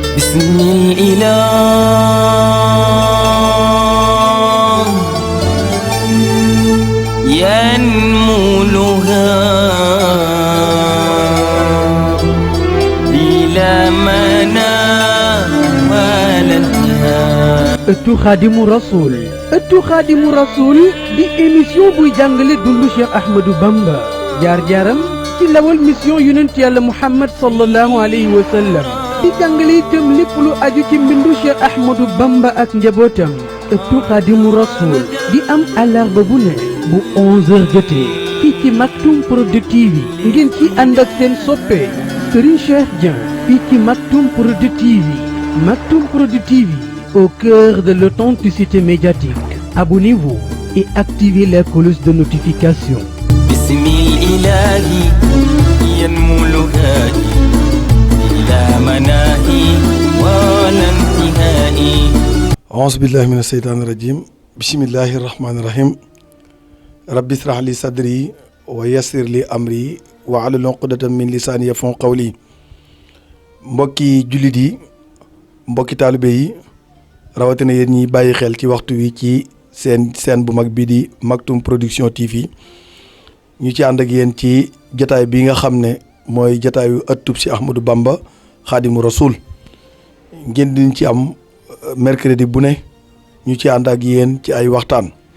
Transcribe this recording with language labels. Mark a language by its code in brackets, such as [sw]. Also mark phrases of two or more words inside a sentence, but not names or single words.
[ar] بسم الإله ينمو لها بلا منام ولا انتهاء. [wo] ëttu Xaadimu Rasuul. ëttu Xaadimu Rasuul di émission buy jàngale dundu Cheikh Ahmadou Bamba jaar-jaaram ci lawal mission yonent yàlla Muhammad [ar] صلى الله عليه وسلم [wo] di jàngale itam lépp lu aju ci mbindu Cheikh Ahmadou Bamba ak njabootam. ëttu Xaadimu Rasuul di am àllarba bu ne bu 11h jotee fii ci Maktoum Prod TV ngeen ci ànd ak seen soppe Serigne Cheikh Dieng fii ci Maktoum Prod TV. Maktoum Prod TV, [fr] au cœur de l'authenticité médiatique. Abonnez-vous et activez la cloche de notification. [ar] بسم الإله ينمو لهادي بلا مناهي ولا انتهاء. أعوذ بالله من الشيطان الرجيم. بسم الله الرحمن الرحيم. ربي اشرح لي صدري ويسر لي أمري واحلل عقدة من لساني يفقهوا قولي. [wo] mbokki jullit yi mbokki taalibe yi rawatina yéen ñi bàyyi xel ci waxtu wi ci seen bu mag bii di Maktoum Production TV ñu ci ànd ak yéen ci jataay bi nga xam ne mooy jataayu ëttub si Ahmadou Bamba Xaadimu Rasuul ngeen diñ ci am mercredi bu ne ñu ci ànd ak yéen ci ay waxtaan.